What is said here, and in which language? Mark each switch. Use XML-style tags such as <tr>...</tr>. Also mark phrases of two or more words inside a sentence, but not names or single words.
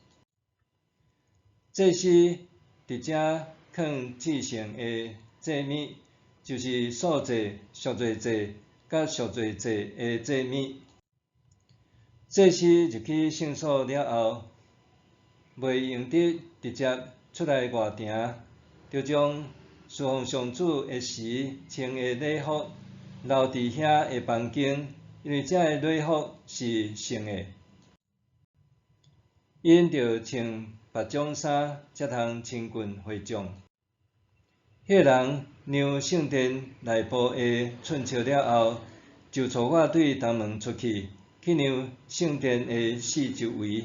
<nan>祭司伫遮放至圣的祭物，就是素祭、赎罪祭甲赎罪祭的祭物。祭司入去圣所了后，袂用得直接出来外庭，就将侍奉上主的时穿的礼服留伫遐的房间，因为这个礼服是圣的。因着穿白种衫，才通亲近会众。迄个人让圣殿内部的寸笑了后，就带我对东门出去，去让圣殿的四周围。</nan>